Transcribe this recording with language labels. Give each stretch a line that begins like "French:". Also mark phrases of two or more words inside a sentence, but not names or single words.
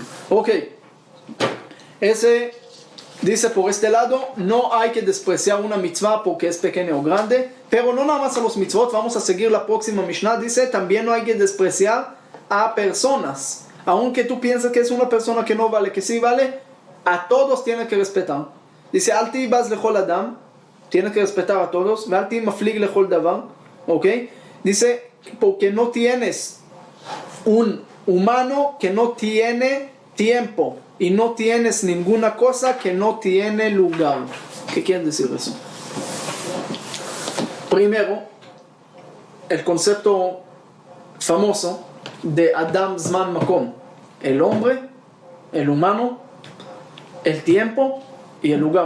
Spanish: Ok, ese dice por este lado, no hay que despreciar una mitzvah porque es pequeña o grande, pero no nada más a los mitzvot. Vamos a seguir la próxima Mishnah. Dice, también no hay que despreciar a personas. Aunque tú pienses que es una persona que no vale, que sí vale, a todos tienes que respetar. Dice,
Hebrew: אל תהי בז לכל אדם,
Spanish: tienes que respetar a todos.
Hebrew: אל תהי מפליג לכל דבר,
Spanish: ¿ok? Dice, porque no tienes un humano que no tiene tiempo, y no tienes ninguna cosa que no tiene lugar. ¿Qué quiere decir eso? Primero, el concepto famoso de
Hebrew: אדם זמן מקום:
Spanish: el hombre, el humano, el tiempo y el lugar.